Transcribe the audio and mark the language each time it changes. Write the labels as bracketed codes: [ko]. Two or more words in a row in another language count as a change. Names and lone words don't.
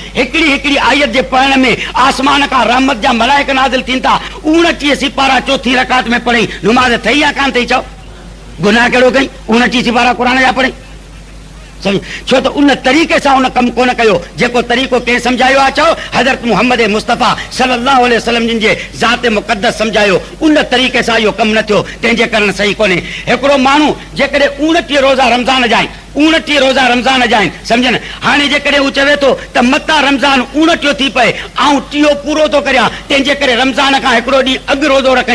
[sd] हिकिड़ी हिकिड़ी आयत जे पढ़ण में आसमान खां रहमत जा मलाइक नाज़िल थीनि था। 29 सिपारा चौथी रकात में पढ़ई, नमाज़ थई या कान थई? चओ गुनाह कहिड़ो कई? 29 सिपारा क़ुर जा पढ़ई। छो त उन तरीक़े सां उन कमु कोन कयो जेको तरीक़ो कंहिं सम्झायो आहे। चओ हज़रत मुहम्मद मुस्तफ़ा [ar] صلى الله عليه وسلم [sd] जिन जे ज़ात मुक़द्दस सम्झायो, उन तरीक़े सां इहो कमु न थियो, तंहिंजे करणु सही कोन्हे। हिकिड़ो माण्हू जेकॾहिं 29 रोज़ा रमज़ान जा आहिनि, 29 रोज़ा रमज़ान जा आहिनि, सम्झनि। हाणे जेकॾहिं हू चवे थो त मता रमज़ान 29 थी पए ऐं 30 पूरो थो करियां, तंहिंजे करे रमज़ान खां हिकिड़ो ॾींहुं अॻु रोज़ो रखई।